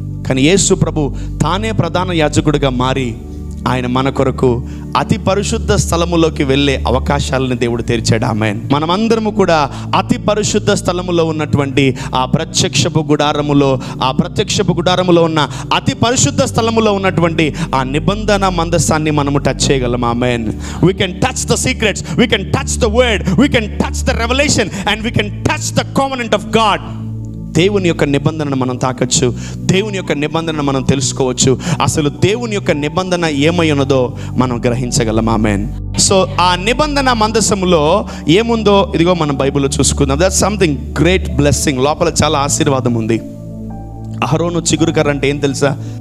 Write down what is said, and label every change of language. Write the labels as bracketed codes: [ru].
[te] కానీ యేసు ప్రభు తానే ప్రధాన యాజకుడిగా మారి ఆయన మన కొరకు అతి పరిశుద్ధ స్థలములోకి వెళ్ళే అవకాశాలను దేవుడు తెరిచాడు. ఆమేన్. మనమందరము కూడా అతి పరిశుద్ధ స్థలములో ఉన్నటువంటి ఆ ప్రత్యక్షపు గుడారములో ఉన్న అతి పరిశుద్ధ స్థలములో ఉన్నటువంటి ఆ నిబంధన మందసాన్ని మనము టచ్ చేయగలం. ఆమేన్. [en] We can touch the secrets, we can touch the word, we can touch the revelation and we can touch the covenant of God. [te] దేవుని యొక్క నిబంధనను మనం తాకచ్చు, దేవుని యొక్క నిబంధనను మనం తెలుసుకోవచ్చు, అసలు దేవుని యొక్క నిబంధన ఏమై ఉన్నదో మనం గ్రహించగలం. ఆమేన్. సో ఆ నిబంధన మందసములో ఏముందో ఇదిగో మనం బైబిల్లో చూసుకుందాం. [en] That's something great blessing. [te] లోపల చాలా ఆశీర్వాదం ఉంది. అహరోను చిగురు కర్ర అంటే ఏం తెలుసా?